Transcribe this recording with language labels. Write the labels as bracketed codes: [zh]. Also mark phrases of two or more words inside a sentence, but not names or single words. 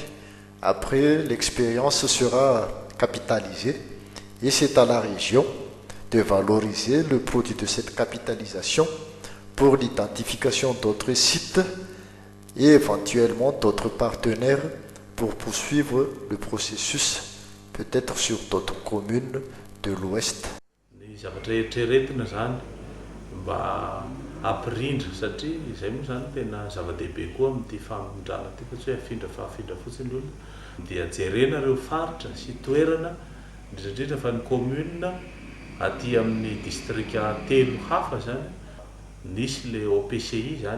[fr] Après, l'expérience sera capitalisée et c'est à la région de valoriser le produit de cette capitalisation pour l'identification d'autres sites et éventuellement d'autres partenaires pour poursuivre le processus, peut-être sur d'autres communes de l'Ouest. [mg] Apirindra satria izay moa zany tena zava-dehibe koa amin'ity famondrana ity fa tsy hoe afindra fotsiny olona dia jerena ireo faritra sy toerana indrindra fa ny commune aty amin'ny district 3 hafa zany nisy le OPCI zany